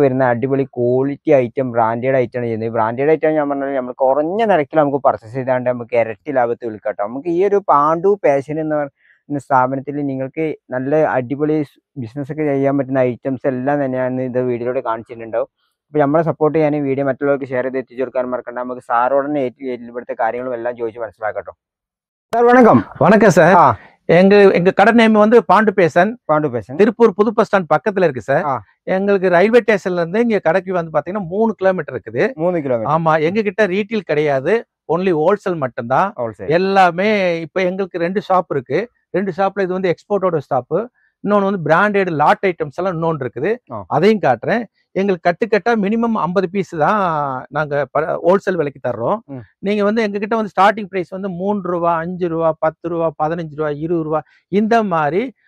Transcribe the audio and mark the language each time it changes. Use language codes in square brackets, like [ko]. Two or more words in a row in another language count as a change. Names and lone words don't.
[ml] വരുന്ന അടിപൊളി [en] quality item branded [ml] ഐറ്റമാണ് ചെയ്യുന്നത് [en] branded item [ml] ഞാൻ പറഞ്ഞാൽ നമ്മൾ കുറഞ്ഞ നിരക്കിൽ നമുക്ക് പർച്ചേസ് ചെയ്താണ്ട് നമുക്ക് ഇരട്ടി ലാഭത്തിൽ വിൽക്കാം നമുക്ക് ഈ ഒരു പാണ്ഡു ഫാഷൻ എന്ന് പറഞ്ഞ സ്ഥാപനത്തിൽ നിങ്ങൾക്ക് നല്ല അടിപൊളി ബിസിനസ്സൊക്കെ ചെയ്യാൻ പറ്റുന്ന ഐറ്റംസ് എല്ലാം തന്നെയാണ് ഇത് വീഡിയോയിലൂടെ കാണിച്ചിട്ടുണ്ടാവും അപ്പോൾ നമ്മളെ സപ്പോർട്ട് ചെയ്യാനും വീഡിയോ മറ്റുള്ളവർക്ക് ഷെയർ ചെയ്ത് എത്തിച്ചു കൊടുക്കാനും മറക്കണ്ട നമുക്ക് സാറോടനെ ഇവിടുത്തെ കാര്യങ്ങളും എല്ലാം ചോദിച്ച് മനസ്സിലാക്കട്ടോ [ta] சார் வணக்கம் வணக்கம் சார் எங்க கடை நேம் வந்து பாண்டு பேசன் திருப்பூர் புது [en] bus stand [ta] பக்கத்துல இருக்கு சார் எங்களுக்கு [en] railway stationல [ta] இருந்து இங்க கடைக்கு வந்து பாத்தீங்கன்னா 3 கிலோமீட்டர் இருக்குது 3 கிலோமீட்டர் ஆமா எங்க கிட்ட ரீட்டெயில் கிடையாது [en] only wholesale [ta] மட்டும்தான் எல்லாமே இப்ப எங்களுக்கு 2 ஷாப் இருக்கு 2 ஷாப்ல இது வந்து எக்ஸ்போர்ட்டோட ஸ்டாப் இன்னொன்று வந்து [en] branded lot items [ta] எல்லாம் இன்னொன்று இருக்குது அதையும் காட்டுறேன் எங்களுக்கு கட்டுக்கட்டா [en] minimum 50 piece [ta] தான் நாங்க ஹோல்சேல் விலைக்கு தர்றோம் நீங்க வந்து எங்ககிட்ட வந்து [en] starting price [ta] வந்து 3 ரூபா 5 ரூபா 10 ரூபா 15 ரூபா 20 ரூபா இந்த மாதிரி